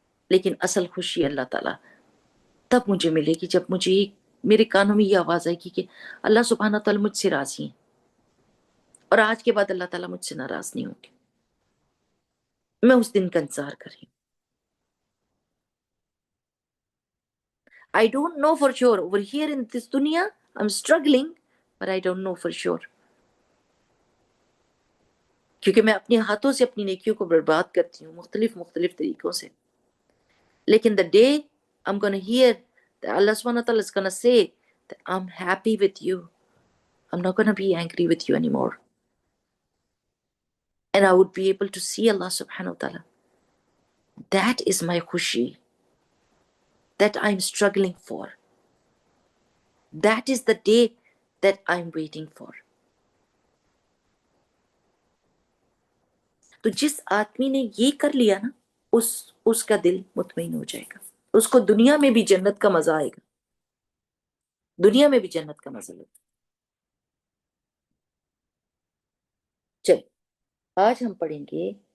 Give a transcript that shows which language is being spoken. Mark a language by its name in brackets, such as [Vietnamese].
[Urdu] لیکن اصل خوشی اللہ تعالیٰ تب مجھے ملے گی جب مجھے میرے کانوں میں یہ آواز آئے گی کہ اللہ سبحانہ تعالیٰ مجھ سے راضی ہیں، اور آج کے بعد اللہ تعالیٰ مجھ سے ناراض نہیں ہوں گے۔ میں اس دن کا انتظار کر رہی ہوں۔ [English] I don't know for sure. Over here in this dunya, I'm struggling, but I don't know for sure. [Urdu] کیونکہ میں اپنے ہاتھوں سے اپنی نیکیوں کو برباد کرتی ہوں مختلف مختلف طریقوں سے، لیکن [English] the day I'm gonna hear that Allah subhanahu wa ta'ala is gonna say that I'm happy with you, I'm not gonna be angry with you anymore, and I would be able to see Allah subhanahu wa ta'ala. That is my khushi that I'm struggling for. That is the day that I'm waiting for. [Urdu] تو جس آدمی نے یہ کر لیا نا، اس کا دل مطمئن ہو جائے گا، اس کو دنیا میں بھی جنت کا مزہ آئے گا، دنیا میں بھی جنت کا مزہ لے گا۔ چل آج ہم پڑھیں گے،